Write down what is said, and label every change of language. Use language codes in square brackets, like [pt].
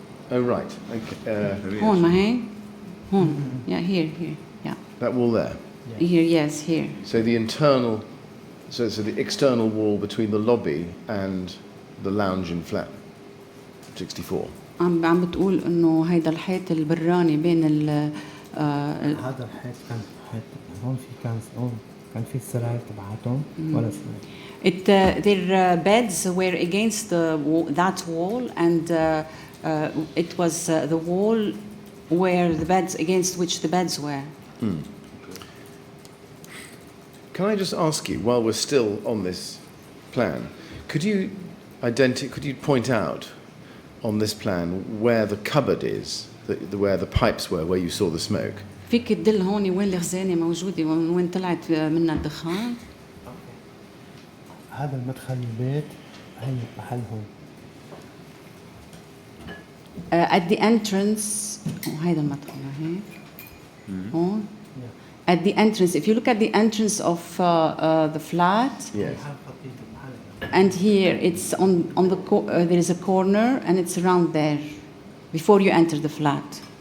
[en] Oh, right. Okay. [ar] هون ما هي؟ هون. [en] Yeah, here, yeah. That wall there. Here, yes, here. So the internal, so the external wall between the lobby and the lounge in flat 64. [ar] عم بتقول إنه هيدا الحيط البراني بين هذا الحيط كان حيط هون كان في السراير تبعاتهم ولا سراير. [en] Their beds were against that wall, and it was the wall where the beds against which the beds were. Can I just ask you, while we're still on this plan, could you point out on this plan where the cupboard is, where the pipes were, where you saw the smoke? [ar] فيك تدل هون وين الخزانة موجودة وين طلعت منها الدخان؟ هذا المدخل البيت هي محل هون. [en] At the entrance, [ar] هيدا المدخل هيك. هون. [en] At the entrance, if you look at the entrance of the flat, Yes. and here it's on the there is a corner and it's around there before you enter the flat.